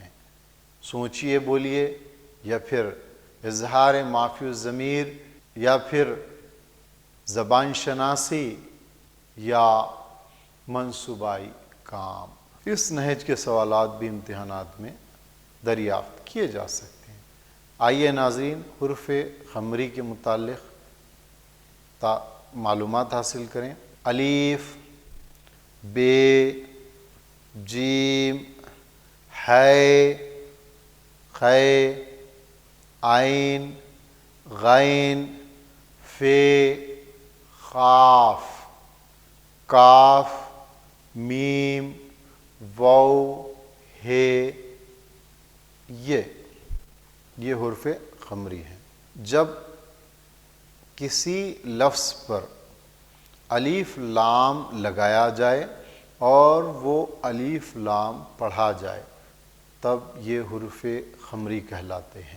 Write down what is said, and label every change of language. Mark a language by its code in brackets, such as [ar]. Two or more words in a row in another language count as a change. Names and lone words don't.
[ur] سوچئے بولیے، یا پھر اظہار مافی الضمیر، یا پھر زبان شناسی، یا منصوبائی کام۔ اس نہج کے سوالات بھی امتحانات میں دریافت کیے جا سکتے ہیں۔ آئیے ناظرین، حرف قمری کے متعلق معلومات حاصل کریں۔ الف، ب، جیم، ح، خ، عین، غین، ف، قاف، کاف، میم، واو، ہ، یہ حرف قمری ہیں۔ جب کسی لفظ پر الف لام لگایا جائے اور وہ الف لام پڑھا جائے تب یہ حرف قمری کہلاتے ہیں۔